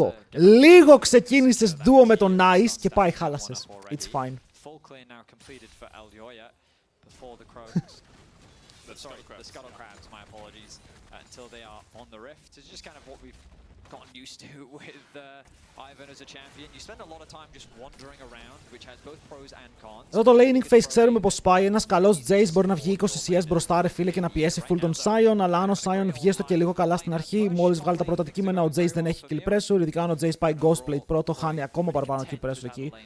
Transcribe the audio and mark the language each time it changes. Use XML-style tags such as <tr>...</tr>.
<el>Λίγο ξεκίνησες duo με τον Nice και πάει χάλασες.</el> <en>It's fine. Full clear now completed for Aljoya before the Crows. Sorry, the Scuttle Crabs, my apologies, until they are on the Rift. It's just kind of what we've gotten used to with Ivan as a champion. You spend a lot of time just wandering around, which has both pros and cons.</en> <el>Εδώ το laning phase ξέρουμε πως πάει. Ένας καλός Jace μπορεί να βγει 20 CS μπροστά ρε φίλε και να πιέσει full τον Sion, αλλά αν ο Sion βγει έστω και λίγο καλά στην αρχή, μόλις βγάλει τα πρώτα αντικείμενα, ο Jace δεν έχει kill pressure, ειδικά αν ο Jace πάει Ghostplate πρώτο, χάνει ακόμα παραπάνω kill pressure εκεί.</el>